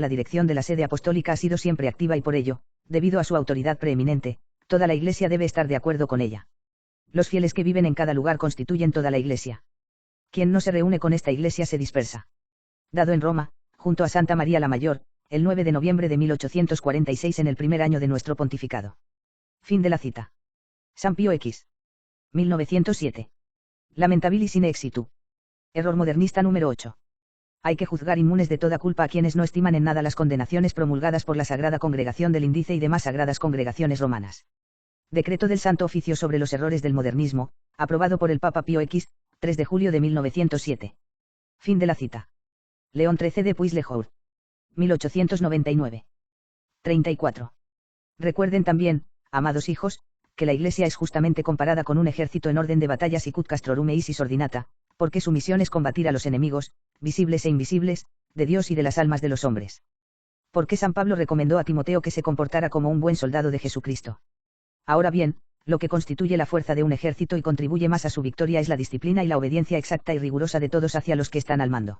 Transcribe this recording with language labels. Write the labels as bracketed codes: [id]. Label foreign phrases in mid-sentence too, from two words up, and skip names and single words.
[es] La dirección de la sede apostólica ha sido siempre activa y por ello, debido a su autoridad preeminente, toda la iglesia debe estar de acuerdo con ella. Los fieles que viven en cada lugar constituyen toda la iglesia. Quien no se reúne con esta iglesia se dispersa. Dado en Roma, junto a Santa María la Mayor, el 9 de noviembre de 1846 en el primer año de nuestro pontificado. Fin de la cita. San Pío X. 1907. Lamentabilis in exitu. Error modernista número 8. Hay que juzgar inmunes de toda culpa a quienes no estiman en nada las condenaciones promulgadas por la Sagrada Congregación del Índice y demás sagradas congregaciones romanas. Decreto del Santo Oficio sobre los errores del modernismo, aprobado por el Papa Pío X, 3 de julio de 1907. Fin de la cita. León XIII de Puys-le-Jour. 1899. 34. Recuerden también, amados hijos, que la Iglesia es justamente comparada con un ejército en orden de batallas y [la] cut castrorum eis ordinata, [es] porque su misión es combatir a los enemigos, visibles e invisibles, de Dios y de las almas de los hombres. Porque San Pablo recomendó a Timoteo que se comportara como un buen soldado de Jesucristo. Ahora bien, lo que constituye la fuerza de un ejército y contribuye más a su victoria es la disciplina y la obediencia exacta y rigurosa de todos hacia los que están al mando.